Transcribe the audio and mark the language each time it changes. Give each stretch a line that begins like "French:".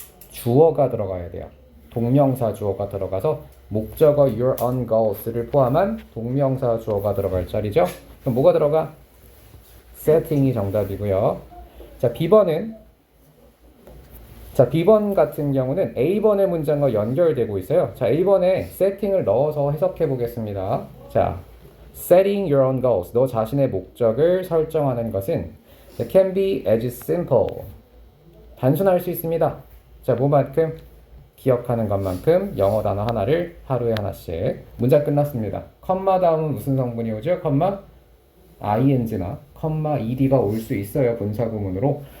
Korean: 주어가 들어가야 돼요. 동명사 주어가 들어가서 목적어 your own goals를 포함한 동명사 주어가 들어갈 자리죠. 그럼 뭐가 들어가? setting이 정답이고요. 자, B번은 자, B번 같은 경우는 A번의 문장과 연결되고 있어요. 자, A번에 세팅을 넣어서 해석해 보겠습니다.
English: 자, setting your own goals.
Korean: 너 자신의 목적을 설정하는 것은
English: can be as simple.
Korean: 단순할 수 있습니다. 자, 뭐만큼? 기억하는 것만큼 영어 단어 하나를 하루에 하나씩. 문장 끝났습니다. 컴마 다음은 무슨 성분이 오죠? 컴마 ing나 컴마 ed가 올 수 있어요. 분사구문으로.